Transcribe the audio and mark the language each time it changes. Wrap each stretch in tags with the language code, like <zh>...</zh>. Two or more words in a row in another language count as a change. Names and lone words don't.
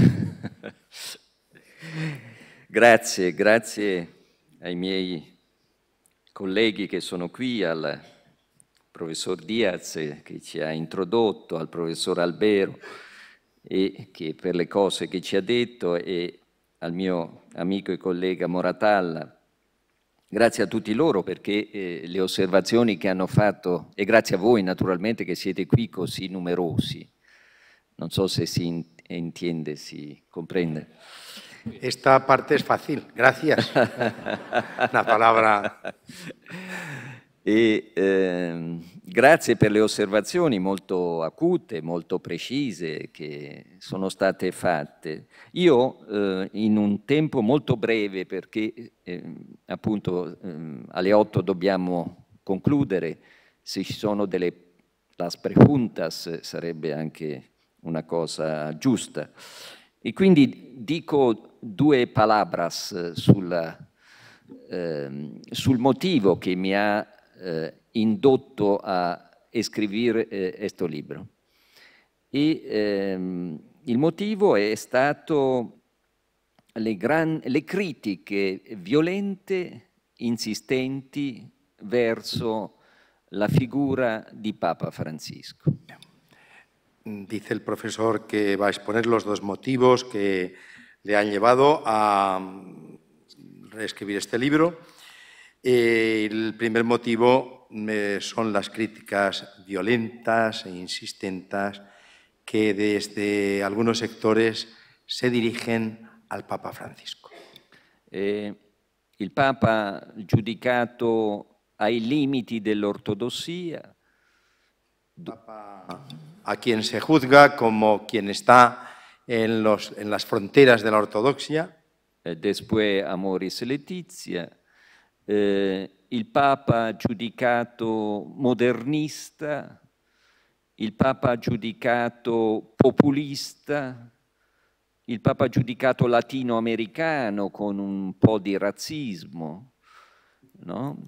<it>Grazie ai miei colleghi che sono qui, al professor Diaz che ci ha introdotto, al professor Albero e che per le cose che ci ha detto, e al mio amico e collega Moratalla. Grazie a tutti loro perché le osservazioni che hanno fatto, e grazie a voi naturalmente che siete qui così numerosi. Non so se</it> <es>si entiende, si comprende. Esta parte es fácil, gracias. La palabra.</es> <it>Grazie per le osservazioni molto acute, molto precise che sono state fatte. Io in un tempo molto breve, perché appunto alle 8 dobbiamo concludere, se ci sono</it> <es>las preguntas</es> <it>sarebbe anche una cosa giusta. E quindi dico 2 palabras sul motivo che mi ha indotto a escribir questo libro. E il motivo è stato le critiche violente, insistenti verso la figura di Papa Francisco.</it> <es>Dice el profesor que va a exponer los 2 motivos que le han llevado a reescribir este libro. El primer motivo son las críticas violentas e insistentes que desde algunos sectores se dirigen al Papa Francisco.</es> <it>Il Papa giudicato ai limiti dell'ortodossia.</it> <es>A quien se juzga como quien está en las fronteras de la ortodoxia. Después Amoris Laetitia.</es> <it>Il Papa giudicato modernista, il Papa giudicato populista, il Papa giudicato latinoamericano con un po' di razzismo, no?</it>